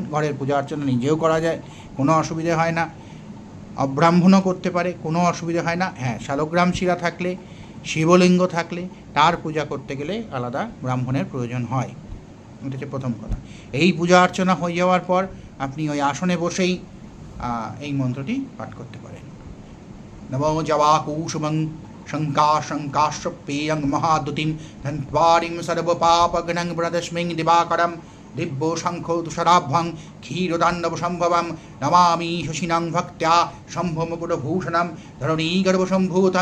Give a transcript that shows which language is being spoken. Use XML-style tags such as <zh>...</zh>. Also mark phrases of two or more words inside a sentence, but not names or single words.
<bn>ঘরের পূজা অর্চনা নিজেও করা যায়, কোনো অসুবিধে হয় না। অব্রাহ্মণও করতে পারে, কোনো অসুবিধা হয় না। হ্যাঁ, শালগ্রাম শিলা থাকলে, শিবলিঙ্গ থাকলে তার পূজা করতে গেলে আলাদা ব্রাহ্মণের প্রয়োজন হয়। এটা হচ্ছে প্রথম কথা। এই পূজা অর্চনা হয়ে যাওয়ার পর আপনি ওই আসনে বসেই এই মন্ত্রটি পাঠ করতে পারেন।</bn> <sa>নমো জবাকুসুমং শঙ্কাশঙ্কাশ্রপেয়ং মহাদুতিম ধন্বারিং সর্বপাপগণং প্রদস্মিং দিবাকরম দিব্যো শঙ্খো তুষারাভ্যং ক্ষীরদান্ডব সম্ভবম নমামি শশিনাং ভক্ত্যা শম্ভমপুরভূষণম ধরণীগর্ভসম্ভূতং</sa>